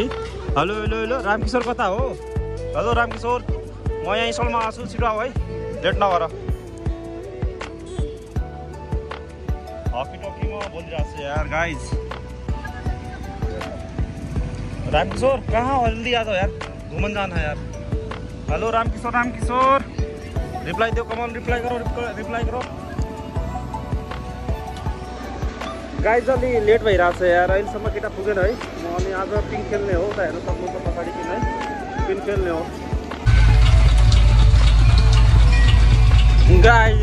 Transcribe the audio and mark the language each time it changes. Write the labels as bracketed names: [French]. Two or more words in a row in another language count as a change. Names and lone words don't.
[Nepali] हेलो हेलो हेलो रामकिशोर कता हो? हेलो रामकिशोर, म यहाँ स्टलमा आएको छु, छिटो आऊ है, लेट नगर। हकी टकीमा बोलिरहेको छु यार गाइस। रामकिशोर कहाँ हो? [Hindi] जल्दी आ जाओ यार, घूमन जाना है यार। हेलो रामकिशोर, रामकिशोर रिप्लाई दो, [English] come on reply [Hindi] करो, रिप्लाई करो गाइस। [Nepali] अलि लेट भइरहेको छ यार, अहिलेसम्म केटा पुगेन है। म अनि आज पिङ खेल्ने हो त, हेर्नु सक्नुहुन्छ पछाडि किन है, पिङ खेल्ने हो गाइस।